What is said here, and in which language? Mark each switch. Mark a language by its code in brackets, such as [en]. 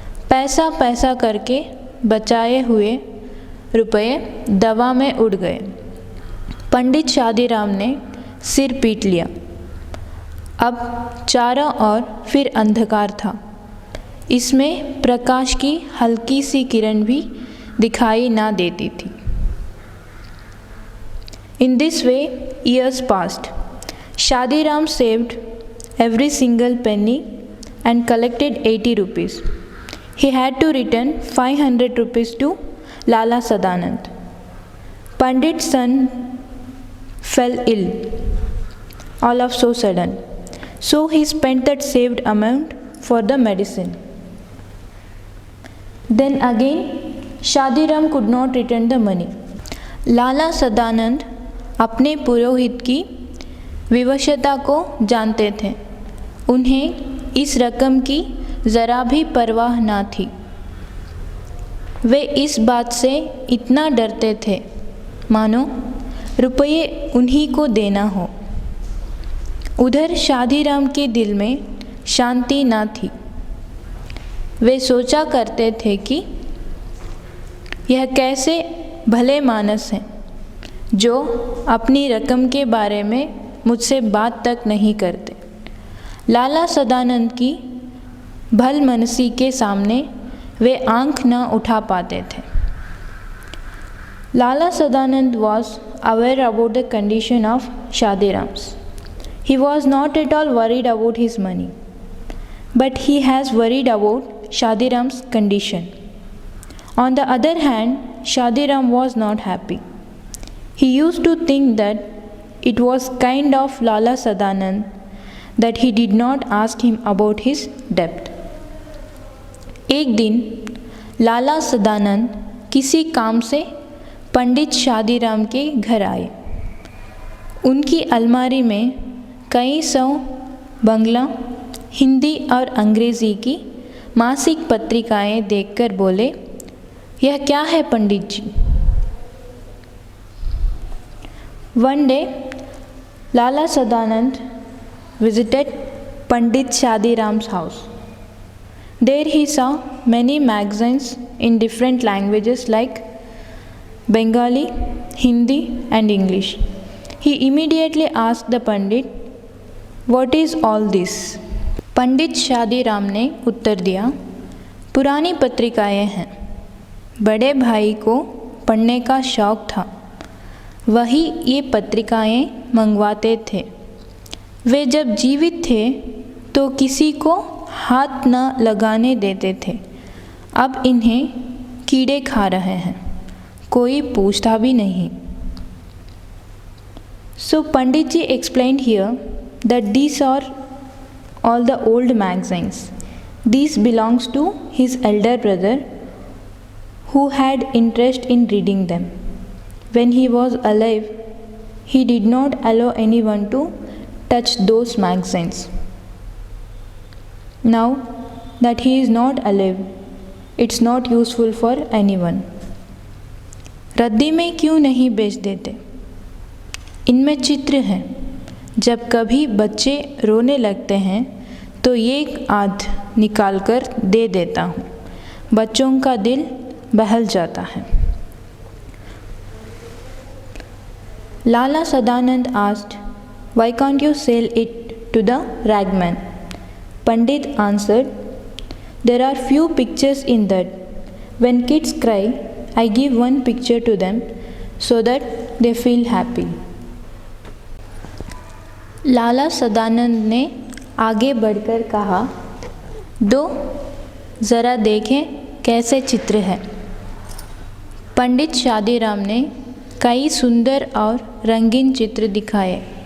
[hi] पैसा पैसा करके बचाए हुए रुपये दवा में उड़ गए। पंडित शादीराम ने सिर पीट लिया। अब चारों ओर फिर अंधकार था। इसमें प्रकाश की हल्की सी किरण भी दिखाई ना देती थी। [en] In this way, years passed. Shadiram saved every single penny and collected 80 rupees. He had to return 500 rupees to Lala Sadanand. Pandit's son fell ill, all of so sudden. So he spent that saved amount for the medicine. Then again, Shadiram could not return the money. [hi] Lala Sadanand अपने पुरोहित की विवशता को जानते थे। उन्हें इस रकम की ज़रा भी परवाह ना थी। वे इस बात से इतना डरते थे मानो रुपये उन्हीं को देना हो। उधर शादीराम के दिल में शांति ना थी। वे सोचा करते थे कि यह कैसे भले मानस हैं जो अपनी रकम के बारे में मुझसे बात तक नहीं करते। लाला सदानंद की भलमनसी के सामने वे आंख न उठा पाते थे। [en] Lala Sadanand was aware about the condition of Shadiram's. He was not at all worried about his money, but he has worried about Shadiram's condition. On the other hand, Shadiram was not happy. He used to think that it was kind of Lala Sadanand that he did not ask him about his debt. [hi] एक दिन लाला सदानंद किसी काम से पंडित शादीराम के घर आए। उनकी अलमारी में कई सौ बंगला, हिंदी और अंग्रेज़ी की मासिक पत्रिकाएं देखकर बोले, यह क्या है पंडित जी? [en] One day, Lala Sadanand visited Pandit Shadiram's house. There he saw many magazines in different languages like Bengali, Hindi and English. He immediately asked the Pandit, "What is all this?" [hi] पंडित शादीराम ने उत्तर दिया, पुरानी पत्रिकाएं हैं। बड़े भाई को पढ़ने का शौक़ था, वही ये पत्रिकाएं मंगवाते थे। वे जब जीवित थे तो किसी को हाथ न लगाने देते थे, अब इन्हें कीड़े खा रहे हैं, कोई पूछता भी नहीं। [en] So Pandit ji explained here that these are all the old magazines. These belongs to his elder brother who had interest in reading them. When he was alive, he did not allow anyone to touch those magazines. Now that he is not alive, it's not useful for anyone. [hi] रद्दी में क्यों नहीं बेच देते? इनमें चित्र हैं। जब कभी बच्चे रोने लगते हैं तो एक आध निकाल कर दे देता हूँ, बच्चों का दिल बहल जाता है। [en] Lala Sadanand asked, "Why can't you sell it to the ragman?" Pandit answered, "There are few pictures in that. When kids cry, I give one picture to them so that they feel happy." [hi] लाला सदानंद ने आगे बढ़कर कहा, दो ज़रा देखें कैसे चित्र है। पंडित शादीराम ने कई सुंदर और रंगीन चित्र दिखाए।